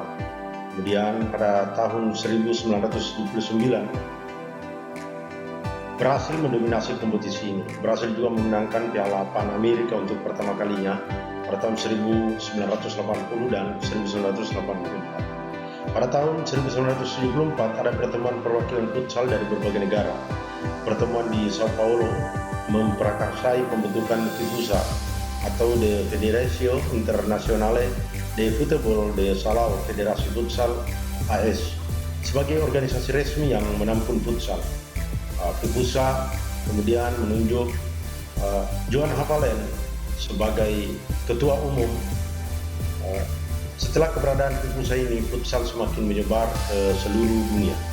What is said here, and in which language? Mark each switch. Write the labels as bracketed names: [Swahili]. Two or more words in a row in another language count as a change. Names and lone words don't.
[Indonesian] Kemudian pada tahun 1979 berhasil mendominasi kompetisi ini, berhasil juga memenangkan Piala Pan Amerika untuk pertama kalinya pada tahun 1980 dan 1984. Pada tahun 1974 ada pertemuan perwakilan futsal dari berbagai negara. Pertemuan di Sao Paulo memprakarsai pembentukan FIFUSA atau de Federación Internacional de Fútbol de Salao, Federasi Futsal AS. sebagai organisasi resmi yang menampung futsal. FIFUSA kemudian menunjuk Johan Havalen sebagai ketua umum. Setelah keberadaan FIFUSA ini, futsal semakin menyebar ke seluruh dunia.